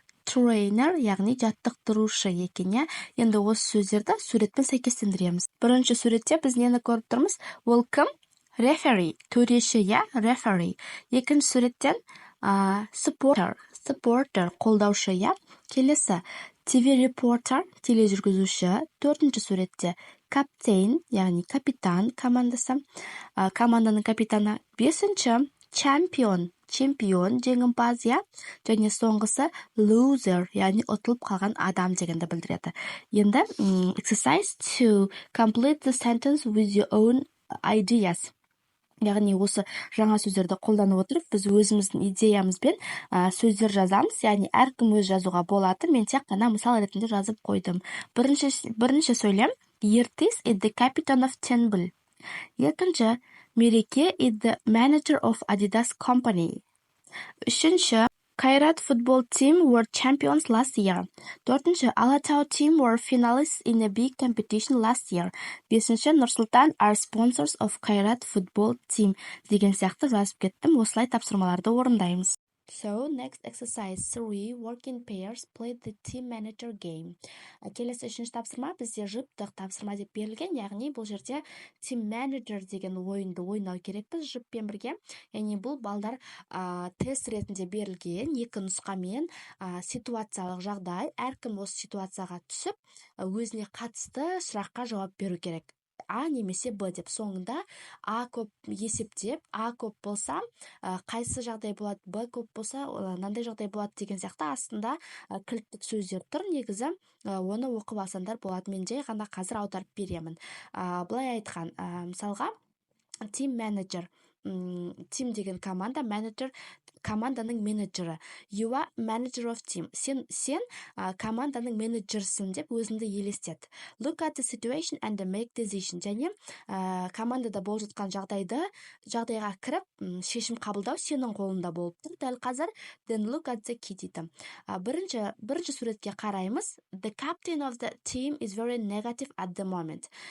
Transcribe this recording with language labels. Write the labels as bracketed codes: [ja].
[kk] Trainer яғни жаттықтырушы екен. Енді осы сөздерді суретпен сәйкестендіреміз. Бірінші суретте біз нені көріп тұрмыз? [en] Welcome, referee, [kk] төреші, [en] referee. [kk] Екінші суреттен supporter, қолдаушы, келесі. [en] TV reporter, [kk] тележүргізуші. Төртінші суретте captain, яғни капитан командасы, команданың капитаны. Бесінші чемпион, жеңімпаз, және соңғысы loser, яғни ұтылып қалған адам дегенді білдіреді. Енді [en] exercise 2. Complete the sentence with your own ideas. [kk] Яғни осы жаңа сөздерді қолданып отырып, біз өзіміздің идеямызбен сөздер жазамыз, яғни әркім өз жазуға болады. Мен тек қана мысал ретінде жазып қойдым. Бірінші сөйлем. [en] Ертіс is the captain of Тенбіл. [kk] Екінші, [en] Мереке is the manager of Adidas company. [kk] Үшінші, [en] Kairat football team were champions last year. [kk] Төртінші, [en] Алатау team were finalists in a big competition last year. [kk] Бесінші, [en] Нұрсұлтан are sponsors of Kairat football team. [kk] Деген сияқты жазып кеттім. Осылай тапсырмаларды орындаймыз. [en] So, next exercise 3, work in pairs, play the team manager game. [kk] Келесі үшінші тапсырма бізде жұптық тапсырма деп берілген, яғни бұл жерде team manager деген ойынды ойнау керекпіз жұппен бірге. Яғни бұл балдар тест ретінде берілген екі нұсқамен ситуациялық жағдай, әркім осы ситуацияға түсіп, өзіне қатысты сұраққа жауап беру керек. А немесе Б деп. Соңында А көп есептеп, А көп болса, қайсы жағдай болады, Б көп болса, мынандай жағдай болады деген сияқты астында кілттік сөздер тұр. Негізі оны оқып алсаңдар болады. Мен жай ғана қазір аударып беремін. Былай айтқан, мысалға, team manager, team деген команда, менеджер команданың менеджері. [en] You are manager of team. [kk] Сен команданың менеджерсің деп өзіңді елестет. [en] Look at the situation and make decision. [kk] Және командада болып жатқан жағдайға кіріп, шешім қабылдау сенің қолында болып тұр. Дәл қазір [en] then look at the key [kk] дейді. Бірінші суретке қараймыз. [en] The captain of the team is very negative at the moment.